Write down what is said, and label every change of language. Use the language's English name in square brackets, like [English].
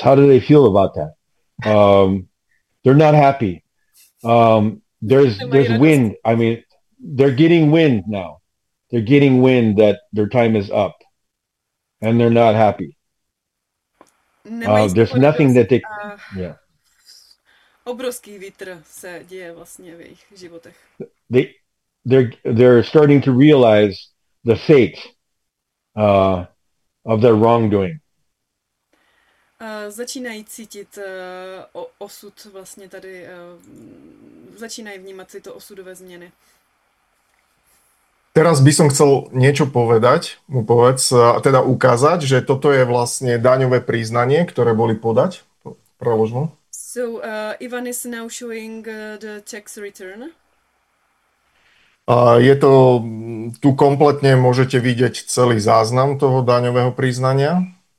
[English] How do they feel about that? They're not happy. There's wind. I mean, they're getting wind now. They're getting wind that their time is up. And they're not happy. There's nothing that they, yeah. [Czech] Obrovský vítr se děje vlastně v jejich životech. [English] They're starting to realize the fate of their wrongdoing. [Czech] Začínají cítit osud vlastně tady, začínají vnímat si to osudové změny. [Slovak] Teraz by som chcel niečo povedať, mu povedz, teda ukázať, že toto je vlastne daňové priznanie, ktoré boli podať. Prelož mu. [English] So, Ivan is now showing the tax return. [Slovak] Je to, tu kompletne môžete vidieť celý záznam toho daňového priznania.